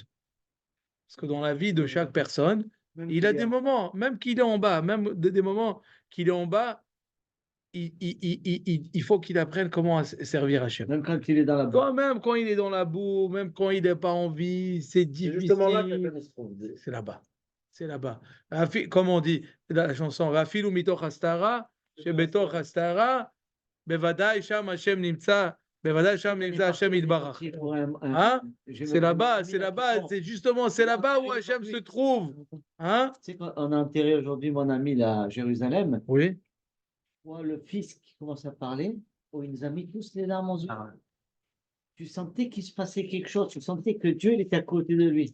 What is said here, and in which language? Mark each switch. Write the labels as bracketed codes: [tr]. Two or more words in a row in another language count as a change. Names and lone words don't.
[fr] Parce que dans la vie de chaque personne, il a des moments, même qu'il est en bas, même des moments qu'il est en bas, il faut qu'il apprenne comment servir Hachem. Même quand il est dans la boue. Même quand il est dans la boue, même quand il n'est pas en vie, c'est C'est difficile. justement là que la famille se trouve. C'est là-bas. C'est là-bas. Comme on dit dans la chanson, [he] אפילו מתוך הסתרה, שבתוך הסתרה, בוודאי שם השם נמצא, בוודאי שם נמצא השם יתברך. [fr] Hein? C'est là-bas, c'est justement, c'est là-bas où Hashem se trouve. Hein? Tu sais, quand on a enterré aujourd'hui mon ami là, à Jérusalem, Oui. moi, le fils qui commence à parler, oh, il nous a mis tous les larmes aux yeux. Tu sentais qu'il se passait quelque chose, tu sentais que Dieu il était à côté de lui.